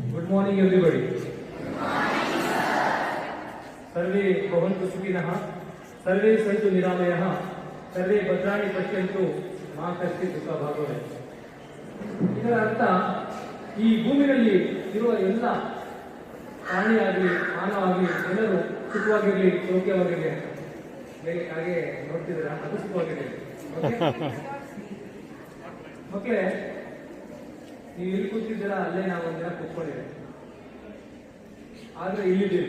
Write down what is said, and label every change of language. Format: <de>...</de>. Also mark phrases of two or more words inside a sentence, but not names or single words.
<en>morning, everybody.</en> <sa>सर्वे भवन्तु सुखिनः, सर्वे सन्तु निरामयः, सर्वे ಭದ್ರಾಣಿ ಪಶ್ಯಂತು ಮಾ ಕಶ್ಚಿತ್ ದುಃಖಭಾಗ್ ಭವೇತ್.</sa> <kn>ಇದರ ಅರ್ಥ ಈ ಭೂಮಿಯಲ್ಲಿ ಇರುವ ಎಲ್ಲ ಪ್ರಾಣಿಯಾಗಲಿ ಮಾನವಾಗಲಿ ಎಲ್ಲರೂ ಸುಖವಾಗಿರಲಿ, ಸೌಖ್ಯವಾಗಿರಲಿ ಅಂತ. ಹಾಗೆ ನೋಡ್ತಿದ್ದೀರಾ, ಅದು ಸುಖವಾಗಿರಲಿ. ಮಕ್ಕಳೇ, ನೀವು ಇಲ್ಲಿ ಕೂತಿದ್ದೀರಾ, ಅಲ್ಲೇ ನಾವು ಒಂದಿನ ಕೂತ್ಕೊಂಡಿದ್ದೀವಿ, ಆದ್ರೆ ಇಲ್ಲಿದ್ದೀವಿ.</kn>